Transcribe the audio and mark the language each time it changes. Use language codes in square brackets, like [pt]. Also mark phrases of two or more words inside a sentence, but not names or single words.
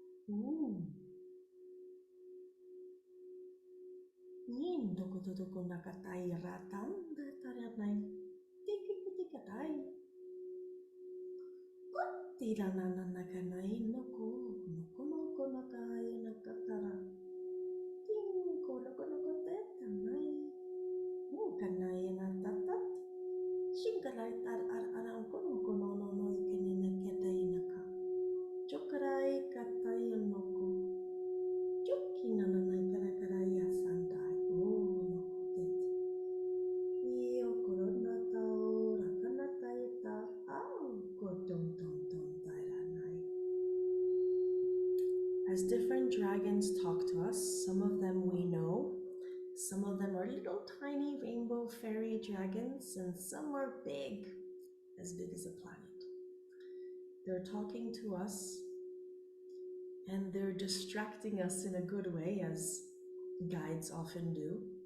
[en] Ooh. Yin doko nakatai ratanda taranai. Tiki. Tira nana nakanai noko nakai nakatara. Ting noko tetanai. Mukanai natatat. Shinkarai tar aram kono no ikenina ketai naka. Chokarai katai noko. Choki nananai karakarai asandai. Oh noko tet. Iyo korona tau rakana taita. Au kodong tong tairanai. As different dragons talk to us, some of them we know, some of them are little tiny rainbow fairy dragons, and some are big as a planet. They're talking to us and they're distracting us in a good way, as guides often do.